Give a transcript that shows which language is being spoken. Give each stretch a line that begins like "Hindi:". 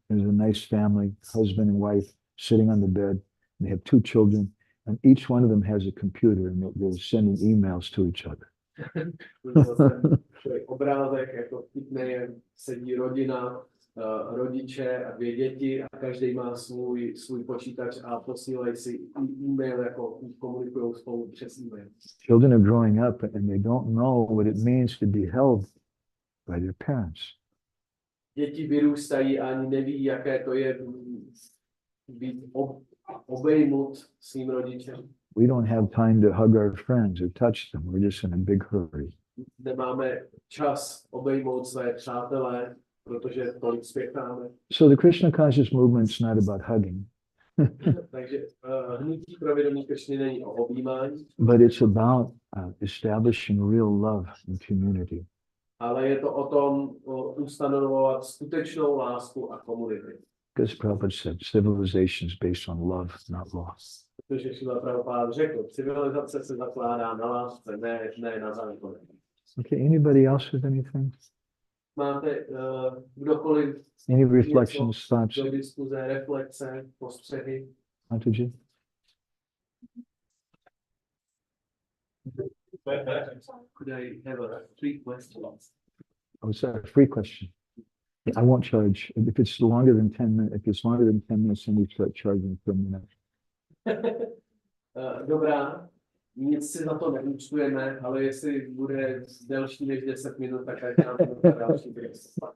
English: There's a nice family, husband and wife, sitting on the bed. They have two children, and each one of them has a computer, and they're sending emails to each other.
Czech: Obrázek, jako vtipný, sedí rodina, rodiče a dvě děti a každý má svůj počítač a posílají si e-mail, jako komunikují spolu přes e-mail.
English: Children are growing up and they don't know what it means to be held by their parents.
Czech: Děti vyrůstají a ani neví, jaké to je být obejmut svým rodičem.
English: We don't have time to hug our friends or touch them. We're just in a big hurry.
Czech: Nemáme čas obejmout své přátelé, protože tolik spěcháme.
English: So the Krishna conscious movement's not about hugging.
Czech: Takže hnutí pro vědomí Kršny není o objímání,
English: But it's about establishing real love in community.
Czech: ale je to o tom ustanovovat skutečnou lásku a komunity.
English: Because Prabhupada said civilization is based on love, not loss.
Czech: Protože Srila Prabhupada řekl, civilizace se zakládá na lásce, ne na zákoně.
English: Okay, anybody else with anything?
Czech: Máte kdokoliv
English: Any reflections, thoughts?
Czech: do diskuze, reflexe, postřehy?
English: Mataji? Could I have three questions? Oh, sorry, free question. I won't charge. If it's longer than 10 minutes, if it's longer than 10 minutes, then we start charging per minute.
Czech: Dobrá, nic si za to neúčtujeme, ale jestli bude delší než 10 minut, tak ať nám to další věc.